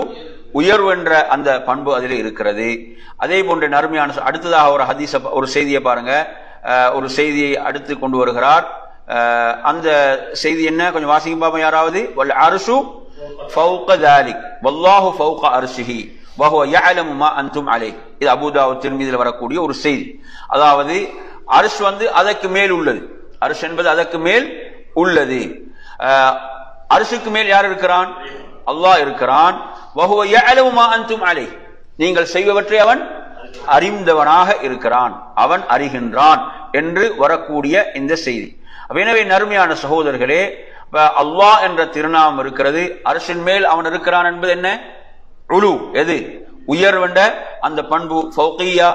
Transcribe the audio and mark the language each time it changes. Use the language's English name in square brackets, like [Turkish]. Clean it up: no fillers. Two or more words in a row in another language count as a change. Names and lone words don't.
[Tamil] உயர்வு என்ற அந்த பண்பு அதில் இருக்கிறது. அதே போன்ற நறுமையான அடுத்ததாக ஒரு ஹதீஸ ஒரு செய்தியை பாருங்க. ஒரு செய்தியை அடுத்து கொண்டு வருகிறார். அந்த செய்தி என்ன கொஞ்சம் வாசிங்க பாப்போம் யாராவது. [Arabic] والعرش فوق ذلك والله فوق عرشه وهو يعلم ما انتم عليه. [Tamil] இது அபூ தாவூத் திர்மிதியில் வரக்கூடிய ஒரு செய்தி. அதாவது அர்ஷ் அதற்கு மேல் உள்ளது. அர்ஷ் என்பது அதற்கு மேல் உள்ளது. அர்ஷுக்கு மேல் யார் இருக்கிறான்? அல்லாஹ் இருக்கிறான். [Arabic] வஹுவ يعلم ما انتم عليه. [Tamil] நீங்கள் செய்பவற்றை அவன் அறிந்தவனாக இருக்கிறான், அவன் அறிகின்றான் என்று வரக்கூடிய இந்த செய்தி. எனவே நறுமையான சகோதரர்களே, அல்லாஹ் என்ற திருநாமம் இருக்கிறது. அர்ஷின் மேல் அவன் இருக்கிறான் என்பது என்ன? உலு, எது உயர்வென்ற அந்த பண்பு ஃபௌகியா.